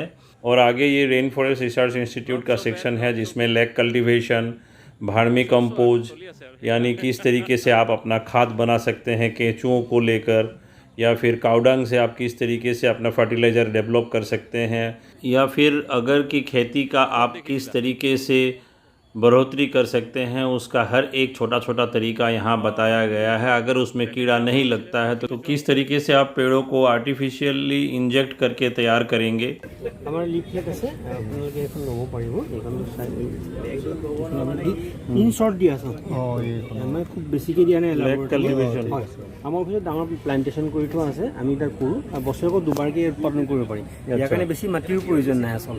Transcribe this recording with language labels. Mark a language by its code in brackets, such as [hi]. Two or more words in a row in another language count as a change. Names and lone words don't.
[hi] और आगे ये रेन फॉरेस्ट रिसर्च इंस्टीट्यूट का सेक्शन है जिसमें [en] lac cultivation, [hi] भार्मी कंपोज, यानी किस तरीके से आप अपना खाद बना सकते हैं केंचुओं को लेकर, या फिर काउडंग से आप किस तरीके से अपना फर्टिलाइज़र डेवलप कर सकते हैं, या फिर अगर की खेती का आप किस तरीके से बढ़ोतरी कर सकते हैं, उसका हर एक छोटा छोटा तरीका यहाँ बताया गया है। अगर उसमें कीड़ा नहीं लगता है तो किस तरीके से आप पेड़ों को आर्टिफिशियली इंजेक्ट करके तैयार करेंगे। हमारे लिफलेट [as] আছে আপোনালোকে এখন ল'ব পাৰিব এইখনটো চাই [en] in short [as] দিয়া আছে মানে খুব বেছিকৈ দিয়া নাই কাল্টিভেশ্যন আমাৰ অফিচত ডাঙৰ প্লান্টেশ্যন কৰি থোৱা আছে আমি তাত কৰোঁ আৰু বছৰেকত দুবাৰকৈ উৎপাদন কৰিব পাৰি ইয়াৰ কাৰণে বেছি মাটিৰ প্ৰয়োজন নাই আচলতে